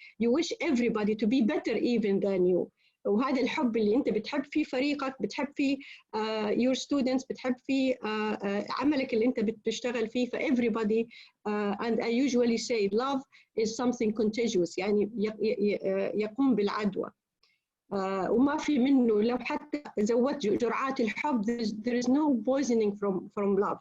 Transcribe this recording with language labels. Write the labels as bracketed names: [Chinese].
[English] You wish everybody to be better even than you. [Arabic] وهذا الحب اللي أنت بتحب فيه فريقك، بتحب فيه [English] your students، [Arabic] بتحب فيه عملك اللي أنت بتشتغل فيه. [English] for everybody, and I usually say love is something contagious، [Arabic] يعني يقوم بالعدوى. وما في منه، لو حتى زودت جرعات الحب [English] there is no poisoning from love.